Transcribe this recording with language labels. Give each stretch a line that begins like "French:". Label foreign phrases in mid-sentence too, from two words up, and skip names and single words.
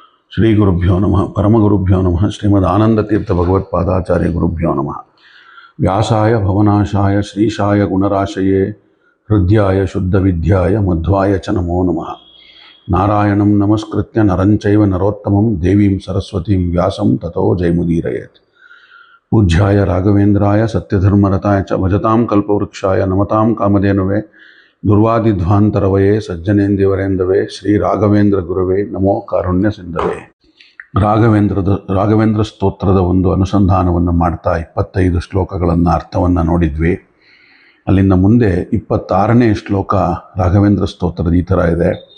Sanskrit: ಶ್ರೀ ಗುರುಭ್ಯೋ ನಮಃ ಪರಮಗುರುಭ್ಯೋ ನಮಃ ಶ್ರೀಮದ್ ಆನಂದತೀರ್ಥ ಭಗವತ್ಪಾದಾಚಾರ್ಯ ಗುರುಭ್ಯೋ ನಮಃ. ವ್ಯಾಸಾಯ ಭವನಾಶಾಯ ಶ್ರೀಶಾಯ ಗುಣರಾಶಯೇ ಹೃದ್ಯಾಯ ಶುದ್ಧವಿದ್ಯಾಯ ಮಧ್ವಾಯ ಚ ನಮೋ ನಮಃ. ನಾರಾಯಣಂ ನಮಸ್ಕೃತ್ಯ ನರಂಚೈವ ನರೋತ್ತಮಂ ದೇವೀಂ ಸರಸ್ವತೀಂ ವ್ಯಾಸಂ ತಥೋ ಜಯಮುದೀರಯೇತ್. ಪೂಜ್ಯಾಯ ರಾಘವೇಂದ್ರಾಯ ಸತ್ಯಧರ್ಮರತಾಯ ಚ ಭಜತಾಂ ಕಲ್ಪವೃಕ್ಷಾಯ ನಮತಾಂ ಕಾಮಧೇನವೇ ದುರ್ವಾದಿಧ್ವಾಂತರವಯೇ ಸಜ್ಜನೇಂದಿವರೇಂದವೇ ಶ್ರೀ ರಾಘವೇಂದ್ರ ಗುರುವೇ ನಮೋ ಕಾರುಣ್ಯ ಸಿಂಧವೇ.
Kannada: ರಾಘವೇಂದ್ರ ಸ್ತೋತ್ರದ ಒಂದು ಅನುಸಂಧಾನವನ್ನು ಮಾಡ್ತಾ 25 ಶ್ಲೋಕಗಳನ್ನು ಅರ್ಥವನ್ನು ನೋಡಿದ್ವಿ. ಅಲ್ಲಿಂದ ಮುಂದೆ 26ನೇ ಶ್ಲೋಕ ರಾಘವೇಂದ್ರ ಸ್ತೋತ್ರದ ಈ ಥರ ಇದೆ.